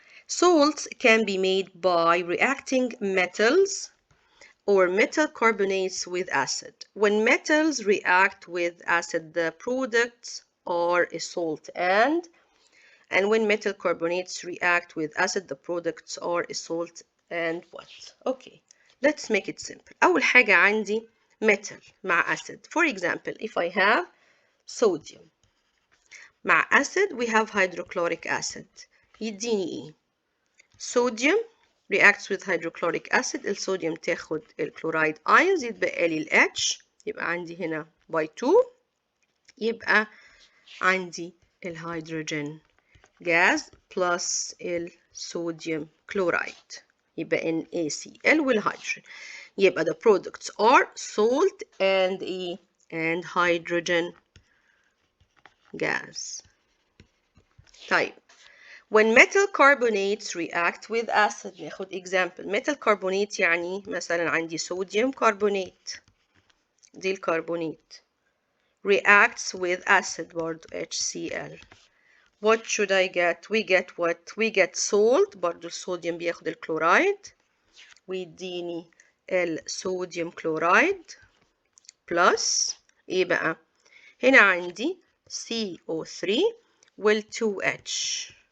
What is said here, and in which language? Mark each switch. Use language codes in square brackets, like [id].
[en] Salts can be made by reacting metals or metal carbonates with acid. When metals react with acid, the products are a salt, and when metal carbonates react with acid, the products are a salt and what? Okay, let's make it simple. [ar] أول حاجة عندي metal مع acid. [en] For example, if I have sodium [ar] مع [en] acid, we have hydrochloric acid. [ar] يديني إيه؟ [en] sodium reacts with hydrochloric acid. [ar] الصوديوم تاخد الكلورايد ions، يتبقى لي ال H، يبقى عندي هنا [en] by 2، [ar] يبقى عندي الهيدروجين [en] gas plus [ar] الصوديوم كلورايد، يبقى NaCl والهيدروجين. يبقى [en] the products are salt and hydrogen gas. [ar] طيب [en] when metal carbonates react with acid، [ar] ناخد example. [en] metal carbonate [ar] يعني مثلا عندي [en] sodium carbonate، [ar] دي الكربونات، [en] reacts with acid [ar] برضو [en] HCl. What should I get? We get what? We get salt، [ar] برضو الصوديوم بياخد الكلورايد ويديني الصوديوم كلورايد [en] plus [ar] ايه بقى؟ هنا عندي CO3 وال 2H.